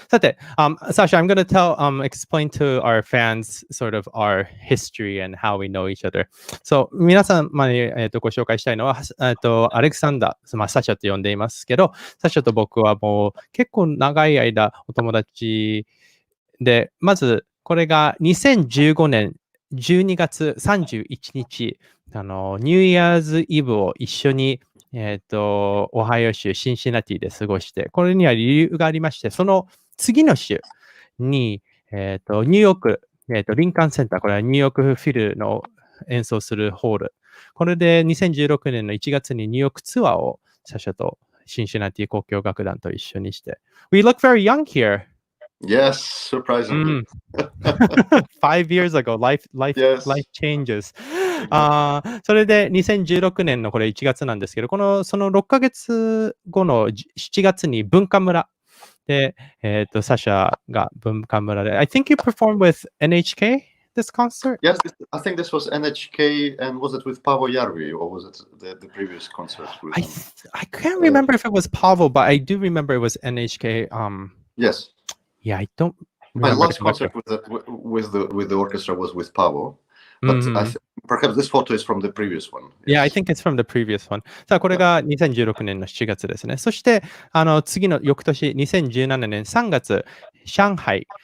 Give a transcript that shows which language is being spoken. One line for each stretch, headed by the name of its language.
English: さて、Sasha, I'm going to explain to our fans sort of our history and how we know each other.
Japanese: So, 皆様に、ご紹介したいのは、アレクサンダー、サシャと呼んでいますけど、サシャと僕はもう結構長い間お友達で、まずこれが2015年12月31日、ニューイヤーズイブを一緒にオハイオ州シンシナティで過ごして、これには理由がありまして、その次の週に、ニューヨーク、リンカーンセンター、これはニューヨークフィルの演奏するホール。これで2016年の1月にニューヨークツアーをサシャとシンシナティ交響楽団と一緒にして。
English: We look very young here. Yes, surprisingly. 5 years ago, life changes.
Japanese: それで2016年のこれ1月なんですけど、その6ヶ月後の7月に文化村で、サシャが文化村で、
English: I think you performed with NHK this concert? Yes, I think this was NHK, and was it with Paavo Järvi, or was it the previous concert with him? I can't remember if it was Paavo, but I do remember it was NHK. Yes. Yeah, I don't My remember. last concert with the orchestra was with Paavo, but perhaps this photo is from the previous one. Yeah, I think it's from the previous one.
Japanese: さあ、これが2016年の7月ですね。そして、次の翌年、2017年3月、上海。